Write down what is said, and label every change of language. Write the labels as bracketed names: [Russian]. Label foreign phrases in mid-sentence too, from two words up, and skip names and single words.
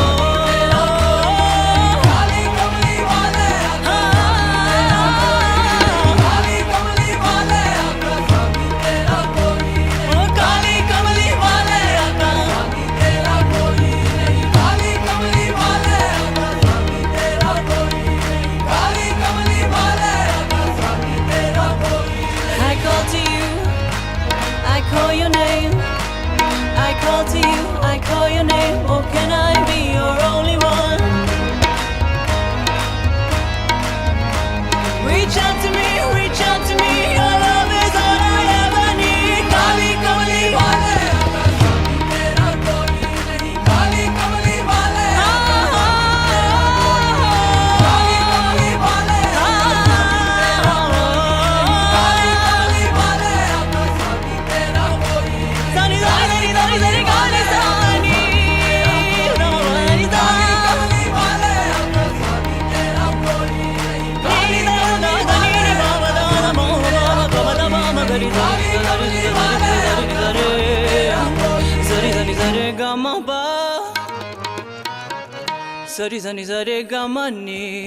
[Hindi] काली कमली वाले आका काली कमली वाले आका सानी तेरा कोई नहीं, काली कमली वाले आका सानी तेरा कोई नहीं, काली कमली वाले आका सानी तेरा कोई नहीं, काली कमली वाले आका सानी तेरा कोई नहीं। [English] I call to you, I call your name, I call to you, I call your name. Oh, can I be your only one? Reach out to me, reach out to me. Your love is all I ever need. [Hindi] काली कमली वाले आका सानी तेरा कोई नहीं, काली कमली वाले आका काली कमली वाले आका काली कमली वाले आका सानी तेरा कोई नहीं, सानी सानी सानी सानी काली सानी काली कमली वाले आका सानी तेरा कोई नहीं, काली कमली वाले Sari sani sare gama ni,